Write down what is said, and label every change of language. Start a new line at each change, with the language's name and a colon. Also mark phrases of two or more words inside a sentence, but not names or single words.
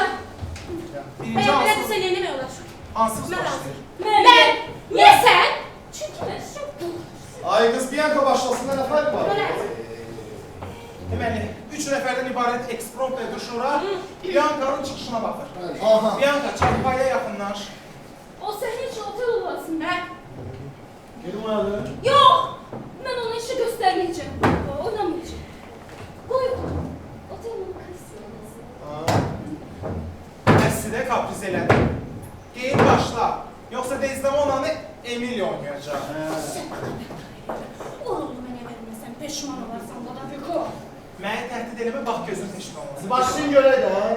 Azerbaijani: Birinci Əgər hansı? belədirsə yeni olar. Hansız Mən başlayır? razıyam. Mən. Niyə sən? Çünki mən çox Ay qız Bianca başlasın, nə fərq var? Belə. Deməli, 3 nəfərdən ibarət ekspromtla düşura Bianca'nın çıxışına baxır. Aha. Bianca, çarpaya yaxınlaş.
Turkish: O sen hiç otel olasın be. Benim vardı. Yok. Ben ona işi göstermeyeceğim. Oynamayacağım. Koy. Otelin kızı.
Azerbaijani: Əslində kapriz elədi. Geyin başla. Yoxsa Desdemona'nı Emilio oynayacaq. Oğlum mənə verməsən peşman olarsan da Fiko. Məni təhdid eləmə, bax gözün peşman olmasın. Başlayın göre de.